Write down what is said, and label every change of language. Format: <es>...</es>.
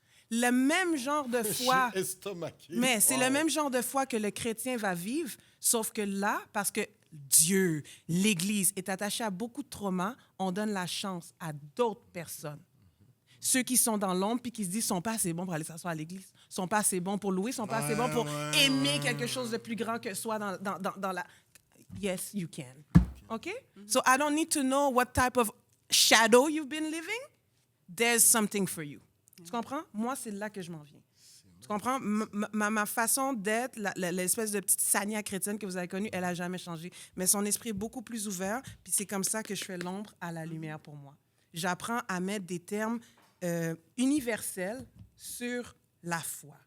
<fr>Le même genre de foi, mais c'est le même genre de foi que le chrétien va vivre, sauf que là, parce que Dieu, l'Église est attachée à beaucoup de traumas, on donne la chance à d'autres personnes. Ceux qui sont dans l'ombre puis qui se disent sont pas assez bons pour aller s'asseoir à l'église, sont pas assez bons pour louer, sont pas assez bons pour aimer quelque chose de plus grand que soi dans la...</fr> <en>Yes, you can. OK? So I don't need to know what type of shadow you've been living. There's something for you.</en> <fr>Tu comprends? Moi, c'est là que je m'en viens. Tu comprends? Ma façon d'être, l'espèce de petite Sania chrétienne que vous avez connue, elle n'a jamais changé. Mais son esprit est beaucoup plus ouvert, puis c'est comme ça que je fais l'ombre à la lumière pour moi. J'apprends à mettre des termes universels sur la foi.</fr>